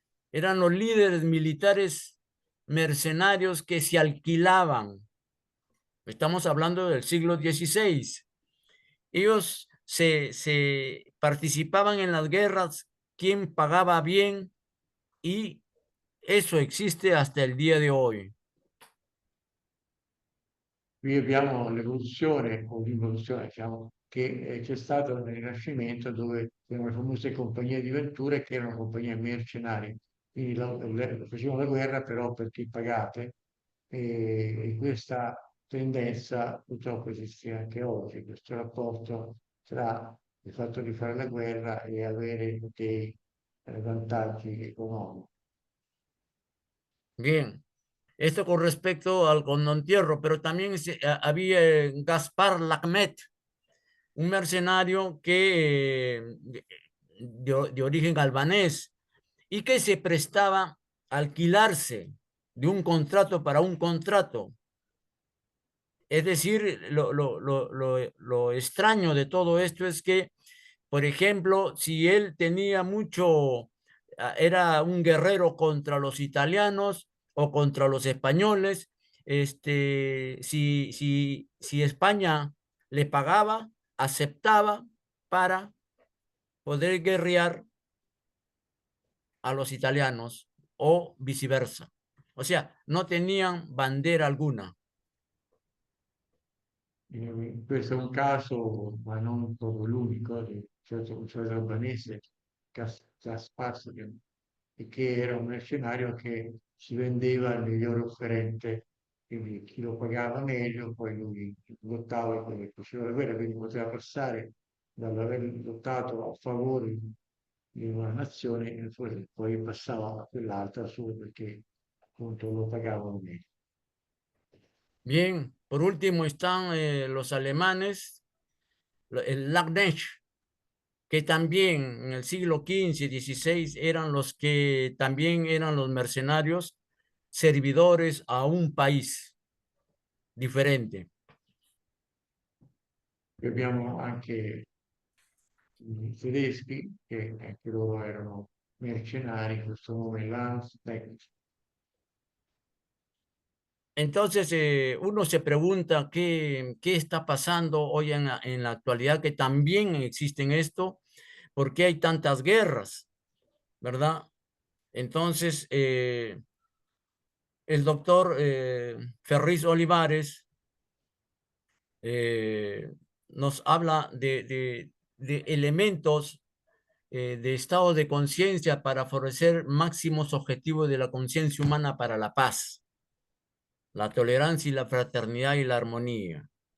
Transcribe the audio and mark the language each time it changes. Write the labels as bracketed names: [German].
[Spanish] Eran los líderes militares mercenarios que se alquilaban. Estamos hablando del siglo XVI. Ellos se participaban en las guerras, quién pagaba bien, y eso existe hasta el día de hoy. [Italian] Qui abbiamo l'evoluzione, o l'involuzione, diciamo, che c'è stato nel Rinascimento dove c'erano le famose compagnie di venture che erano compagnie mercenarie, quindi facevano la guerra però per chi pagate e questa tendenza purtroppo esiste anche oggi, questo rapporto tra il fatto di fare la guerra e avere dei vantaggi economici. [Spanish] Bien, esto con respecto al condottiero, pero también había Gaspar Lacmet, un mercenario que de origen albanés y que se prestaba a alquilarse de un contrato para un contrato. Es decir, lo extraño de todo esto es que, por ejemplo, si él tenía mucho, era un guerrero contra los italianos o contra los españoles, si España le pagaba, aceptaba para poder guerrear a los italianos o viceversa. O sea, no tenían bandera alguna. [Italian] Questo è un caso, ma non proprio l'unico, di un certo albanese, Gaspar, che era un mercenario che si vendeva al miglior offerente, quindi chi lo pagava meglio, poi lui lottava e faceva la guerra, quindi poteva passare dall'aver lottato a favore di una nazione e poi passava a quell'altra solo perché appunto lo pagavano meglio. [Spanish] Bien, por último están los alemanes, el Lacknecht, que también en el siglo XV, XVI eran los que también eran los mercenarios servidores a un país diferente. [Italian] E abbiamo anche i tedeschi, che anche loro erano mercenari, questo nome Landsknecht. [Spanish] Entonces, uno se pregunta qué está pasando hoy en la actualidad, que también existen esto, por qué hay tantas guerras, ¿verdad? Entonces, el doctor Ferriz Olivares nos habla de elementos de estado de conciencia para favorecer máximos objetivos de la conciencia humana para la paz, la tolerancia y la fraternidad y la armonía.